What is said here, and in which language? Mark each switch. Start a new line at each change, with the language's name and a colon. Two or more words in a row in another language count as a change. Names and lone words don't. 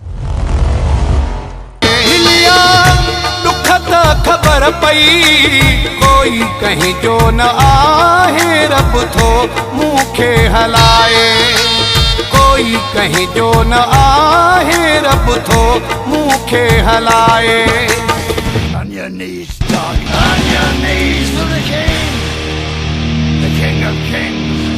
Sindhi: खबर पई कोई कहीं जो न आहे रब थो मूंखे हलाए कोई कहीं जो न आहे रब थो मूंखे हलाए।
English: On your knees for the King of Kings.